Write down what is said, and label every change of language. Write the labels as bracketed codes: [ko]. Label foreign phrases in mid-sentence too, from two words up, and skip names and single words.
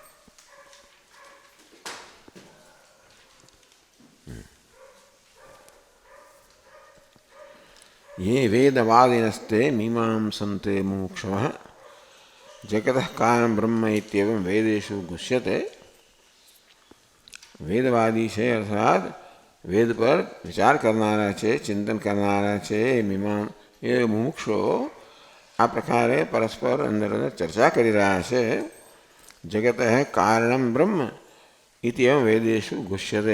[sa] ये वेदवादिनस्ते मीमांसन्ते मुमुक्षवः जगतः कारणं ब्रह्म इत्येवं वेदेषु गुह्यते. [gu] વેદવાદી છે અર્થાત વેદ પર વિચાર કરનારા છે, ચિંતન કરનારા છે, મીમાંસ એ મુમુક્ષો આ પ્રકારે પરસ્પર અંદર ચર્ચા કરી રહ્યા છે. [sa] जगत कारणम ब्रह्म इति एम वेदेशु गुष्यते.